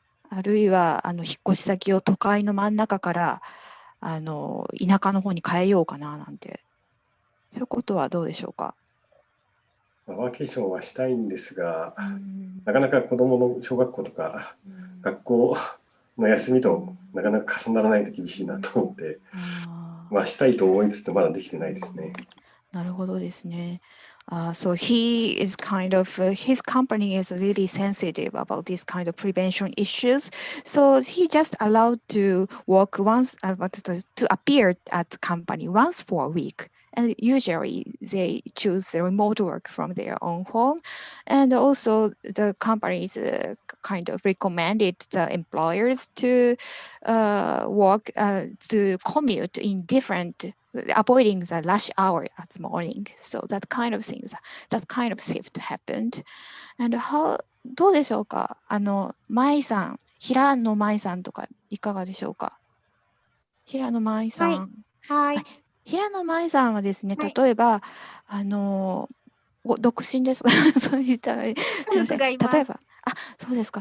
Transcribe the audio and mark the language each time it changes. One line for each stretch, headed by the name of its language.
Japanese: あるいは引っ越し先を都会の真ん中から田舎の方に変えようかななんて、そういうことはどうでしょうか？ワーケーションはしたいんですが、なかなか子どもの小学校とか学校の休みとなかなか重ならないと厳しいなと思って、したいと思いつつまだできてないですね。なるほどですね。
English: So he is kind of, his company is really sensitive about this kind of prevention issues. So he just allowed to work once, to appear at the company once for a week. And usually they choose the remote work from their own home. And also the companies kind of recommended the employers to work, to commute in different, avoiding the rush hour at the morning. So that kind of things, that kind of shift happened. And how,
Japanese: どうでしょうか？舞さん、平野舞さんとかいかがでしょうか？平野舞さん。はい。平野舞さんはですね、例えば、独身ですか？そう言ったら、すみません。例えば、そうですか。